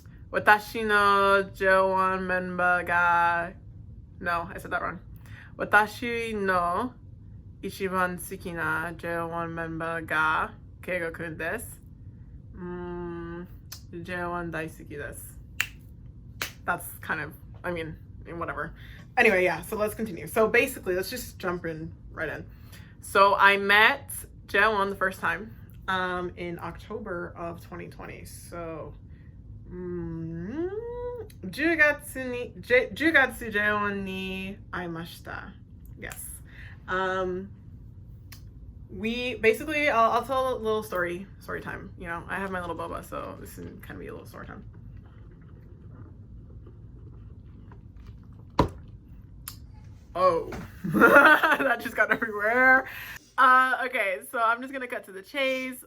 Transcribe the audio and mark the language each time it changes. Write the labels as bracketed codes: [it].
[ja] 私のJO1 メンバーが [en] No, I said that wrong. [ja] 私の一番好きな JO1 メンバーがケイゴくんです。 JO1 大好きです。 [en] That's kind of, I mean, whatever. Anyway, yeah, so let's continue. So basically, let's just jump right in. So I met JO1 the first time in October of 2020. [ja] So 10月JO1に会いました。 [en] Yes. We basically, I'll tell a little story time. You know, I have my little boba, so this can kind of be a little story time. Oh, that just got everywhere. Okay, so I'm just gonna cut to the chase.